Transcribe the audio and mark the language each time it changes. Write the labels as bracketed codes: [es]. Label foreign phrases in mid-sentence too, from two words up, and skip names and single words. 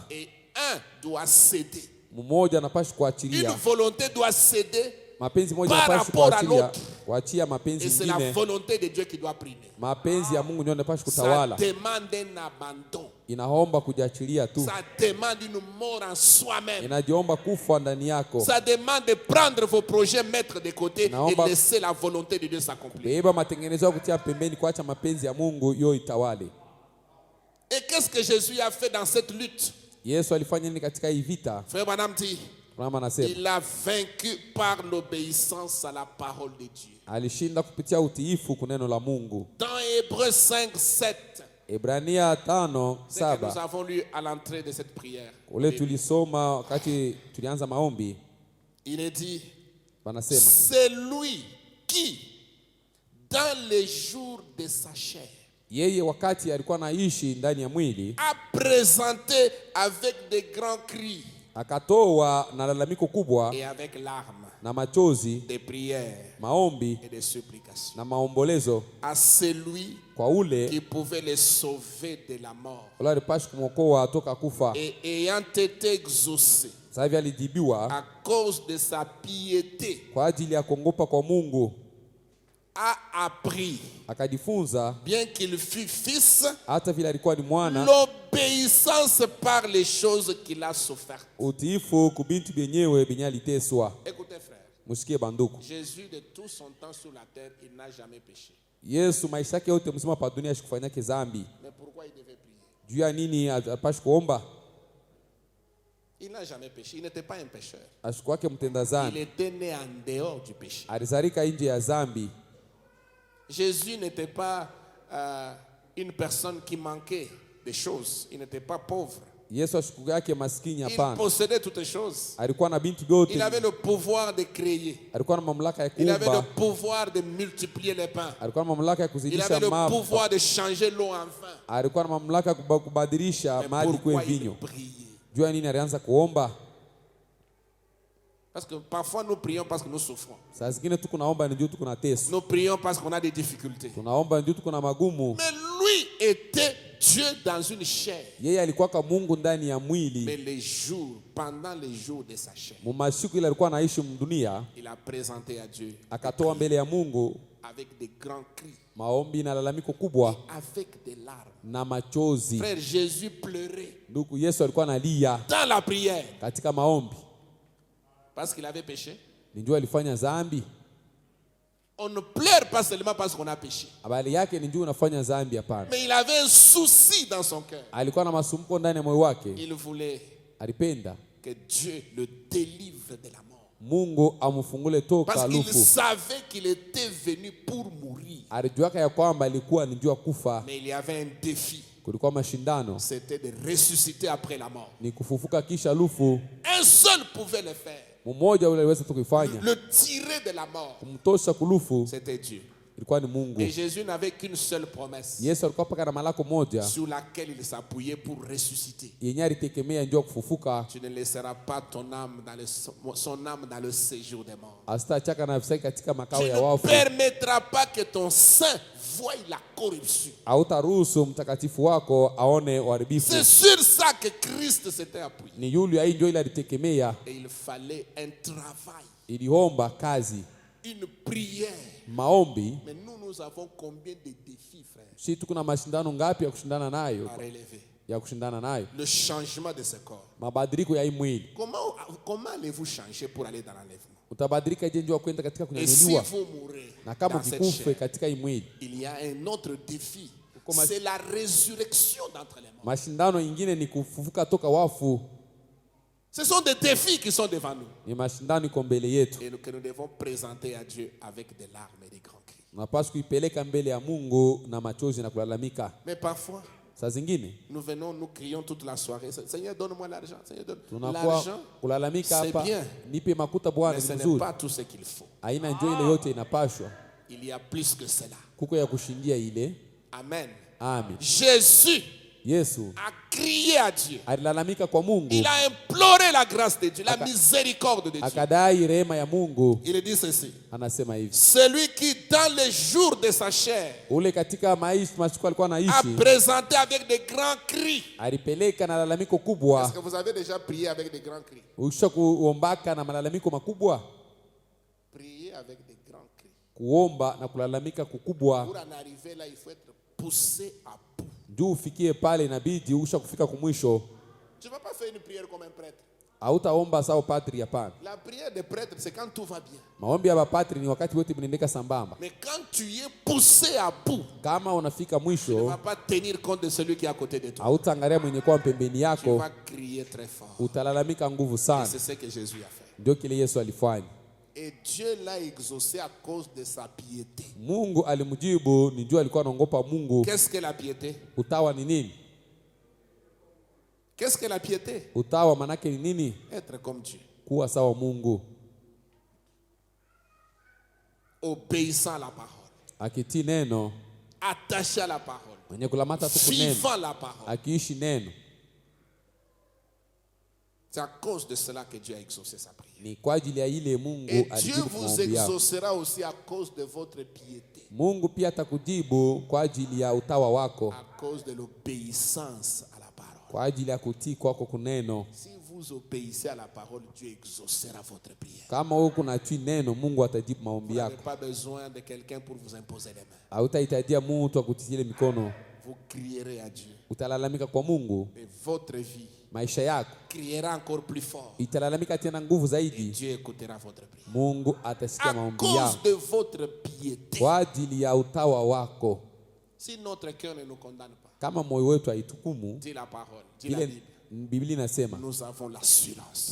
[fr] Et un doit céder. [sw] Mmoja anapaswa [fr] Une [sw] kuachilia, [fr] volonté doit céder. [sw] mapenzi moja [fr] Par [sw] anapaswa [fr] rapport à [sw] kuachilia, [fr] l'autre. [sw] kuachia mapenzi [fr] Et c'est la [sw] mengine. [fr] volonté de Dieu qui doit primer. [sw] Mapenzi ya Mungu ndio anapaswa [fr] Ça [sw] kutawala. [fr] demande un abandon. [sw] Inaomba kujiachilia tu, [fr] Ça demande une mort en soi-même. [sw] inajiomba kufa ndani yako, [fr] Ça demande de prendre vos projets, mettre de côté [sw] Naomba- [fr] et laisser la volonté de Dieu s'accomplir. [sw] beba matengenezo ya kutia pembeni, kuacha mapenzi ya Mungu yo itawale. [fr] Et qu'est-ce que Jésus a fait dans cette lutte? [sw] Yesu alifanya nini katika hii vita? [fr] Frère Branham dit, [sw] Mama anasema [fr] il a vaincu par l'obéissance à la parole de Dieu. [sw] alishinda kupitia utiifu kuneno la Mungu. [fr] Dans Hébreux 5, 7, [sw] Ebrania [fr] c'est que nous [sw] 5:7 [fr] avons lu à l'entrée de cette prière, [sw] ule tulisoma wakati tulianza maombi, [fr] il est dit, [sw] wanasema [fr] c'est lui qui, dans les jours de sa chair, [sw] yeye wakati alikuwa anaishi ndani ya mwili [fr] a présenté avec de grands cris [sw] akatoa na lalamiko kubwa [fr] et avec larmes, [sw] na machozi, [fr] des prières [sw] maombi [fr] et des supplications [sw] na maombolezo [fr] à celui [sw] kwa ule [fr] qui pouvait les sauver de la mort. [sw] ule alipaswa kumwokoa toka kufa. [fr] Et ayant été exaucé [sw] Sasa hivi alijibiwa [fr] à cause de sa piété, [sw] kwa ajili ya kuongopa kwa Mungu, [fr] a appris, [sw] akajifunza [fr] bien qu'il fût fils, [sw] hata vile alikuwa ni mwana, [fr] l'obéissance par les choses qu'il a souffert. [sw] utiifu kubintu byenyewe benye aliteswa. [fr] Écoutez frère, [sw] Musikie banduku, [fr] Jésus de tout son temps sur la terre, il n'a jamais péché. [sw] Yesu maisha yake yote mzima pa dunia ashikufanyake zambi. [fr] Mais pourquoi il devait prier? [sw] Juu ya nini apashe kuomba? [fr] Il n'a jamais péché, il n'était pas un pécheur. [sw] Ashikuwake mtenda [fr] Il [sw] zambi, [fr] était né en dehors du péché. [sw] alizarika nje ya zambi. [fr] Jésus n'était pas une personne qui manquait des choses. Il n'était pas pauvre. [sw] Yesu ashikuwa yake maskini, [fr] Il [sw] hapana. [fr] possédait toutes les choses. [sw] Alikuwa na bintu vyote, [fr] Il avait le pouvoir de créer. [sw] alikuwa na mamlaka ya [fr] Il avait le [sw] kuumba, [fr] pouvoir de multiplier les pains. [sw] alikuwa na mamlaka ya [fr] Il [sw] kuzidisha [fr] avait le [sw] mambo, [fr] pouvoir de changer l'eau en vin. [sw] alikuwa na mamlaka ya kubadilisha [fr] Mais [sw] maji kuwe [fr] pourquoi il [sw] vinyo. [fr] priait? [sw] Juu ya nini alianza kuomba? [fr] Parce que parfois nous prions parce que nous souffrons. [sw] Saa zingine tuko naomba ndio tuko na teso. [fr] Nous prions parce qu'on a des difficultés. [sw] Tunaomba ndio tuko na magumu. [fr] Mais lui était Dieu dans une chair. [sw] Yeye alikuwa kama Mungu ndani ya mwili. [fr] Mais les jours, pendant les jours de sa chair, [sw] Mumasiku ile alikuwa anaishi mdunia, [fr] il a présenté à Dieu [sw] akatoa mbele ya Mungu [fr] avec des grands cris, [sw] maombi na lalamiko kubwa [fr] avec des larmes. [sw] na machozi. [fr] Frère, Jésus pleurait [sw] Ndugu, Yesu alikuwa analia [fr] dans la prière [sw] katika maombi. [fr] parce qu'il avait péché. [sw] Ndio alifanya dhambi. [fr] On ne pleure pas seulement parce qu'on a péché. [sw] Habari yake ni ndio unafanya dhambi, hapana. [fr] Mais il avait un souci dans son cœur. [sw] Alikuwa na masumbuko ndani ya moyo wake. [fr] Il voulait [sw] Alipenda [fr] que Dieu le délivre de la mort. [sw] Mungu amfungule toka [fr] Parce qu'il [sw] lufu. [fr] savait qu'il était venu pour mourir. [sw] Alijuaka ya kwamba alikuwa ni jua kufa. [fr] Mais il y avait un défi. [sw] Kulikuwa mashindano, [fr] C'était de ressusciter après la mort. [sw] ni kufufuka kisha lufu. [fr] Un seul pouvait le faire. [sw] Mmoja ule aliweza tukifanya [fr] Le tirer de la mort. [sw] kumtosha kulufu, [fr] C'était Dieu. [sw] ilikuwa ni Mungu. [fr] Et Jésus n'avait qu'une seule promesse [sw] Yesu alikuwa paka na malako moja [fr] sur laquelle il s'appuyait pour ressusciter. [sw] yenye alitegemea ndio kufufuka. [fr] Tu ne laisseras pas ton âme son âme dans le séjour des morts. [sw] Asitachaka nafsi yake katika [fr] Tu [sw] makao ya [fr] ne [sw] wafu. [fr] permettras pas que ton saint voie la corruption. [sw] Hautaruhusu mtakatifu wako aone uharibifu. [fr] C'est sur ça que Christ s'était appuyé. [sw] Ni yule ai ndio ile alitegemea. [fr] Et il fallait un travail, [sw] Iliomba kazi, [fr] une prière. [sw] maombi. [fr] Mais nous avons combien de défis, frère, [sw] Si tuko na mashindano ngapi ya kushindana nayo, [fr] à relever? [sw] ya kushindana nayo, [fr] Le changement de ce corps. [sw] mabadiliko ya hii mwili. [fr] Comment allez-vous changer pour aller dans l'enlèvement? [sw] Utabadilika je ndio kwenda katika [fr] Et si [sw] kunyanyuliwa? [fr] vous mourrez [sw] Na kama [fr] dans cette [sw] kikufe [fr] chair, [sw] katika hii mwili, [fr] il y a un autre défi. Comment- C'est la résurrection d'entre les morts. [sw] mashindano ingine ni kufufuka toka wafu. [fr] Ce sont des défis qui sont devant nous [sw] Ni mashindano iko mbele yetu. [fr] et que nous devons présenter à Dieu avec des larmes et des grands cris. [sw] Unapaswa kuipeleka mbele ya Mungu na machozi na kulalamika. [fr] Mais parfois, [sw] Saa zingine [fr] nous venons, nous crions toute la soirée. Seigneur, donne-moi l'argent. Seigneur, donne [sw] tunakuwa [fr] l'argent. [sw] kulalamika [fr] c'est [sw] hapa, [fr] bien. [sw] nipe makuta Bwana, [fr] Mais [sw] ni [fr] ce n'est [sw] nzuri. [fr] pas tout ce qu'il faut. [sw] Haina njoo ile yote inapashwa. [fr] Il y a plus que cela. [sw] Kuko ya kushindia ile. [fr] Amen. [sw] Amen. [fr] Jésus [sw] Yesu [fr] a crié à Dieu. [sw] alilalamika kwa Mungu, [fr] Il a imploré la grâce de Dieu, la miséricorde de Dieu. [sw] akadai rehema ya Mungu. [fr] Il dit ceci. [sw] Anasema hivi, [fr] Celui qui, dans les jours de sa chair, [sw] ule katika maisha masiku alikuwa [fr] a [sw] anaishi, [fr] présenté avec des grands cris. [sw] alipeleka na lalamiko [fr] Est-ce [sw] kubwa. [fr] que vous avez déjà prié avec des grands cris? [sw] Ukisha kuombaka na malalamiko makubwa, [fr] Prier avec des grands cris. [sw] kuomba na kulalamika kukubwa, [fr] Pour en arriver là, il faut être poussé à bout. [sw] ndio ufikie pale, inabidi ukisha kufika kumwisho. [fr] Tu ne vas pas faire une prière comme un prêtre. [sw] Hautaomba sawa patri, hapana. [fr] La prière des prêtres, c'est quand tout va bien. [sw] Maombi ya mapatri ni wakati wote mnaendeka sambamba. [fr] Mais quand tu es poussé à bout, [sw] Kama unafika [fr] tu ne [sw] mwisho, [fr] vas pas tenir compte de celui qui est à côté de toi. [sw] hautaangalia mwenye kwa pembeni [fr] Tu [sw] yako, [fr] vas crier très fort. [sw] utalalamika nguvu [fr] Et [sw] sana. [fr] c'est ce que Jésus a fait. [sw] Ndio kile Yesu alifanya. [fr] Et Dieu l'a exaucé à cause de sa piété. [sw] Mungu alimjibu, ni jua alikuwa anaogopa Mungu. [fr] Qu'est-ce que la piété? [sw] Utawa ni nini? [fr] Qu'est-ce que la piété? [sw] Utawa manake ni nini? [fr] Être comme Dieu. [sw] Kuwa sawa Mungu, [fr] Obéissant à la parole. [sw] akitii neno, [fr] Attaché à la parole. [sw] mwenye kulamata tu neno, [fr] Vivant la parole. [sw] akiishi neno. [fr] C'est à cause de cela que Dieu a exaucé sa prière. [sw] Ni kwa ajili ya ile Mungu [fr] Et Dieu [sw] alijibu [fr] vous [sw] maombi yako. [fr] exaucera aussi à cause de votre piété. [sw] Mungu pia atakujibu kwa ajili ya utawa wako, [fr] À cause de l'obéissance à la parole. [sw] kwa ajili ya kutii kwako kuneno. [fr] Si vous obéissez à la parole, Dieu exaucera votre prière. [sw] Kama wewe kunatii neno, Mungu atajibu [fr] Vous [sw] maombi [fr] n'avez [sw] yako. [fr] pas besoin de quelqu'un pour vous imposer les mains. [sw] Hautahitajia mtu akutilie mikono. [fr] Vous crierez à Dieu. [sw] Utalalamika kwa Mungu, [fr] Et votre vie [sw] maisha yako [fr] criera encore plus fort. [sw] italalamika tena nguvu [fr] Et [sw] zaidi. [fr] Dieu écoutera votre prière. [sw] Mungu atasikia [fr] À [sw] maombi [fr] cause [sw] yako [fr] de votre piété. [sw] kwa ajili ya utawa wako. [fr] Si notre cœur ne nous condamne pas, [sw] Kama moyo wetu haitukumu, [fr] dit la parole, dit la [sw] vile [fr] Bible, [sw] Biblia inasema [fr] nous avons l'assurance